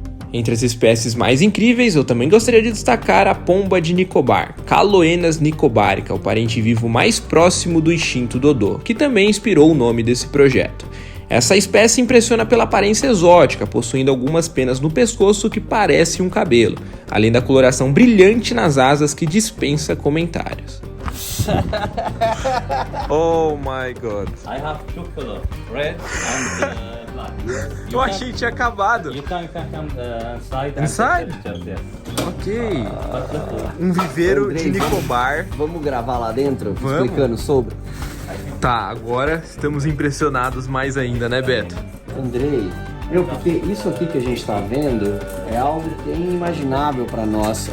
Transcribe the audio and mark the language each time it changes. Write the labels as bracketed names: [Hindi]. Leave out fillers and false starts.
[Portuguese] Entre as espécies mais incríveis, eu também gostaria de destacar a pomba de Nicobar, Caloenas nicobarica, o parente vivo mais próximo do extinto dodô, que também inspirou o nome desse projeto. Essa espécie impressiona pela aparência exótica, possuindo algumas penas no pescoço que parecem um cabelo, além da coloração brilhante nas asas que dispensa comentários. [English] Oh my god. I have two colors, red and black. [Portuguese] Eu achei que tinha acabado. [English] You can come inside. Inside? [Portuguese] Ok. Um viveiro Andrei, de Nicobar. Vamos gravar lá dentro, Vamos. explicando sobre? Tá, agora estamos impressionados mais ainda, né, Beto? Andrei, porque isso aqui que a gente tá vendo é algo que é inimaginável para nós.